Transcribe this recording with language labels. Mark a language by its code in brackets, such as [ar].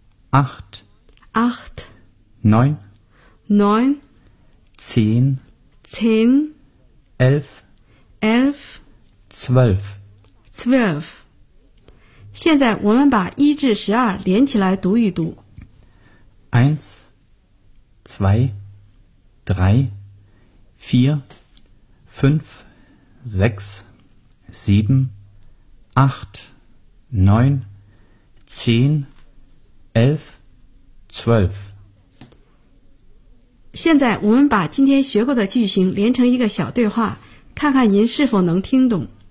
[de] acht, acht, neun, neun, zehn, zehn. Elf, elf, zwölf, zwölf. [zh] 现在我们把一至十二连起来读一读。 [de] Eins, zwei, drei, vier, fünf, sechs, sieben, acht, neun, zehn, elf, zwölf. [zh] 现在我们把今天学过的句型连成一个小对话，看看您是否能听懂。